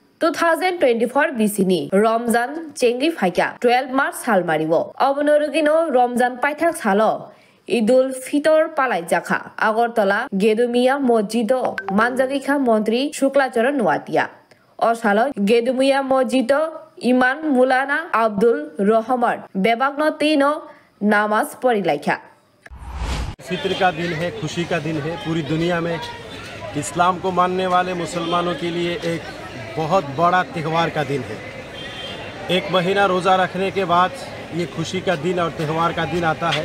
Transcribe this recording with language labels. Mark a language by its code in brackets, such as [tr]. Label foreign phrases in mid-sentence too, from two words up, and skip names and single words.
[trp] 2024 BCनि रमजान चेंगि फाइका 12 मार्च सालमारिव अबनरुगिनो रमजान पाइथाक सालो ईदुल फितर पालाई जाखा আগরতলা गेदुमिया मस्जिद मानजागिखा मन्त्री शुक्लाचरण नुवातिया असालो गेदुमिया मस्जिद इमान मुलाना अब्दुल रहमान बेबागनो तीनो नमाज पढ़िलाइखा। [hi] फितर का दिन है, खुशी का दिन है। पूरी दुनिया में इस्लाम को मानने वाले मुसलमानों के लिए एक बहुत बड़ा त्यौहार का दिन है। एक महीना रोज़ा रखने के बाद ये खुशी का दिन और त्यौहार का दिन आता है।